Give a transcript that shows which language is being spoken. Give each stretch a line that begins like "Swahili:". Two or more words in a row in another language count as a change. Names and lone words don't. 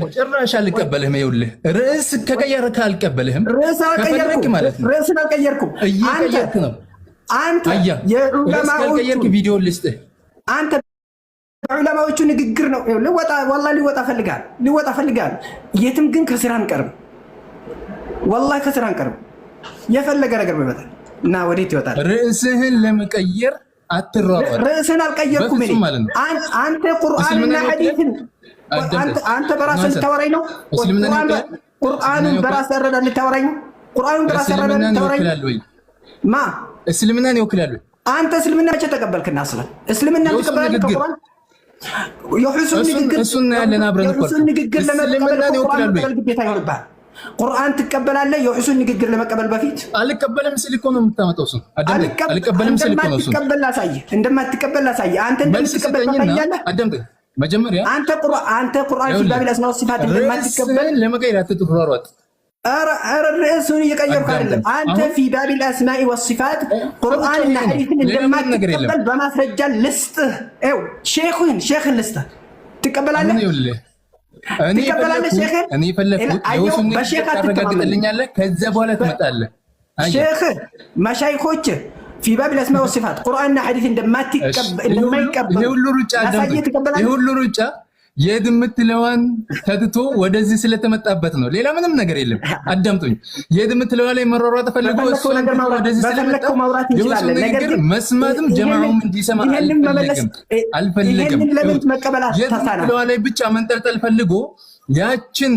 Amharic: ጭራሽ አልቀበልህም ይኸውልህ ርዕስ ከቀየርክ አልቀበልህም ርዕስ አልቀየርኩም አንተ የዑለማዎቹ ቪዲዮ ልስጥህ አንተ ዑለማዎቹ ንግግር ነው ወላሂ ሊወጣ ፈልጋል የትም ግን ከስራ አንቀርም
Arabic: والله كسران قرب يفلق
Amharic: ነገር በመጣ እና ወዴት ይወጣል ርዕስህን ለመቀየር አትሯሯጥ ርዕስህን አልቀየርኩም እኔ አንተ ቁርአንና ሐዲስን አንተ በራስህ ልታወራኝ ነው ቁርአንን በራስህ አረዳድ ልታወራኝ ነው ቁርአንን በራስህ አረዳድ ልታወራኝ ማ እስልምናን ይወክላል አንተ እስልምና መቼ ተቀበልክና አስለን እስልምና ተቀበልክ ከቁርአን የሁሱን ንግግር እሱና ያለን አብረን ንግግር ለመቀበል ቁርአን ግዴታ ይሆንብሃል ቁርአን ትቀበላለህ የሁሱን ንግግር ለመቀበል በፊት አልቀበልም ስል እኮ ነው የምታመጣው እሱ አልቀበልም ስል እኮ ነው እሱ እንደማትቀበል ላሳየህ አንተ እንደምትቀበል ታያለህ አዳምጠኝ መጀመሪያ አንተ ቁርአን
Arabic: في باب الاسماء والصفات
Amharic: እንደማትቀበል ለመቀየር አትጥሯሯጥ ኧረ ርዕሱን እየቀየርኩ አይደለም አንተ
Arabic: في باب الاسماء والصفات
Amharic: ቁርአንና ሐዲስን እንደማትቀበል በማስረጃ ልስጥህ ይኸው ሼኽን ልስጥህ ትቀበላለህ እኔ ፈለኩት የውሱን ታረጋግጥልኛለህ ከዛ በኋላ ትመጣለህ ሼኽ መሻይኾች
Arabic: في باب الاسماء والصفات قرآننا حديث
Amharic: እንደማይቀበል የሁሉ ሩጫ የድምትለዋን ተትቶ ወደዚህ ስለተመጣበት ነው ሌላ ምንም ነገር የለም አዳምጡኝ የድምትለዋ ላይ መሯሯጥ ተፈልጎ እሱ ወደዚህ ስለመጣው የውሱን ነገር መስማትም ጀማዓውም እንዲሰማ አልፈልግም የድምትለዋ ላይ ብቻ መንጠልጠል ፈልጎ ያችን